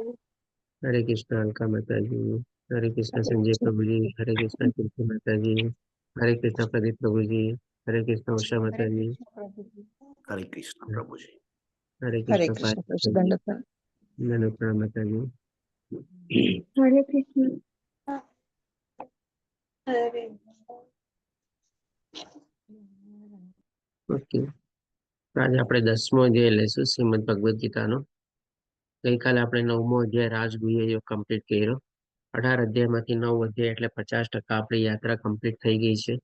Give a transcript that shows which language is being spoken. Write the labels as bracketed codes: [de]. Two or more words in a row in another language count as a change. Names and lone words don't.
[hi] अलका माताजी, हरे कृष्ण संजय प्रभु जी, हरे कृष्ण कीर्ति माताजी, हरे कृष्ण प्रदीप प्रभु जी, हरे कृष्ण उषा हरे माताजी, कृष्ण प्रभुजी। हरे कृष्ण प्रभु जी। हरे हरे कृष्ण कृष्ण प्रभु दंडवत। ननुप्रा माताजी। हरे कृष्ण हरे [gu] ઓકે, આજે આપણે 10મો અધ્યાય લઈશું શ્રીમદ ભગવદ્ ગીતાનો. ગઈકાલે આપણે 9મો અધ્યાય રાજગુહ્ય યોગ કમ્પ્લીટ કર્યો. 18 અધ્યાયમાંથી 9 અધ્યાય એટલે 50% આપણી યાત્રા કમ્પ્લીટ થઈ ગઈ છે.